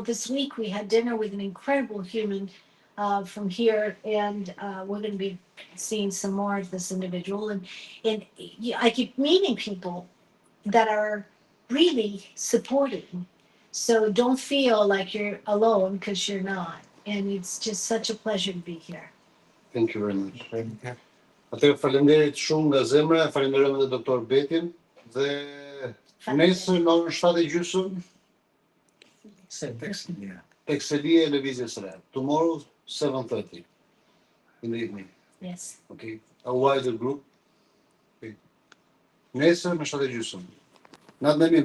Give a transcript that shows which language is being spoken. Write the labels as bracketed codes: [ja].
[en] This week we had dinner with an incredible human from here, and we're going to be seeing some more of this individual. And I keep meeting people that are really supporting. So don't feel like you're alone, because you're not. And it's just such a pleasure to be here. Thank you very much. [sq] Atëherë faleminderit shumë nga zemra, falenderojmë edhe doktor Betin dhe nesër në orën 7:30 tek selia e Lëvizjes së Re. [en] Tomorrow 7:30 in the evening. Yes. Okay. A wider group. Okay. [sq] Nesër në 7:30. Natë më mirë.